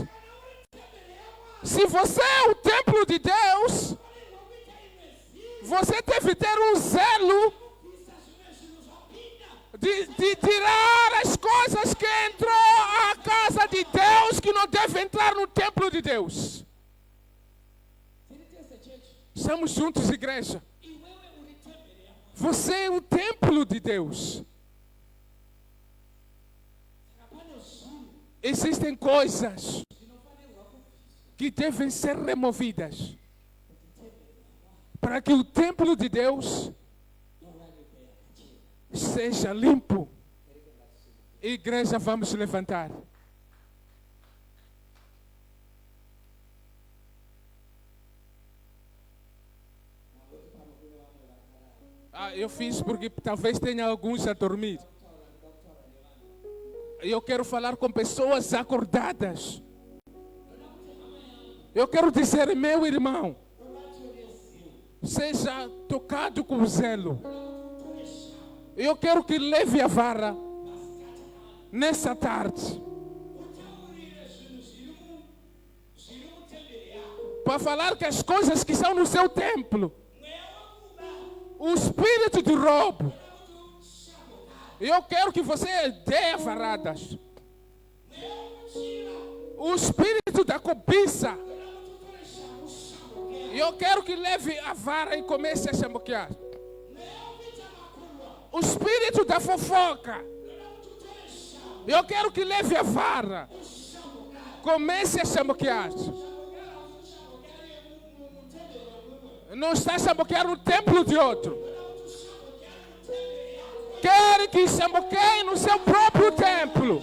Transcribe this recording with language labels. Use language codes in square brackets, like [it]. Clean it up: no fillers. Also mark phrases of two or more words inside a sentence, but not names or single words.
[pt] Se você é o templo de Deus, você deve ter um zelo de tirar as coisas que entrou à casa de Deus, que não deve entrar no templo de Deus. [sn] tiri tese chechi [pt] Estamos juntos, igreja. [sn] iwewe uri temberi yamwari [pt] Você é o templo de Deus. [sn] saka pane zvinhu [pt] Existem coisas [sn] zvinofanirwa kubviswa [pt] que devem ser removidas [sn] kuti temberi yamwari [pt] para que o templo de Deus [sn] iwanikwe yakachena. [pt] seja limpo. Igreja, vamos levantar. [sn] Nangoti pano kune vamwe vakarara [pt] Eu fiz porque talvez tenha alguns a dormir. [sn] ndakutaura nevanhu [pt] Eu quero falar com pessoas acordadas. Eu quero dizer: meu irmão, [sn] uvatore zeu [pt] seja tocado com zelo. Eu quero que leve a vara nessa tarde [sn] utaurire zvinhu zviri mutemberi yako [pt] para falar que as coisas que estão no seu templo, [sn] mweya wekuba [pt] o espírito de roubo, eu quero que você dê varadas. [sn] mweya wekuchira [pt] O espírito da cobiça, [sn] toda kuti utore shangu shamboke [pt] eu quero que leve a vara e comece a chamboquear. [sn] mweya wekuita makurwa [pt] O espírito da fofoca, [sn] toda kuti utore shangu [pt] eu quero que leve a vara Comece a chamboquear. Não está a chamboquear o templo de outro. Quer que chamboqueie no seu próprio templo.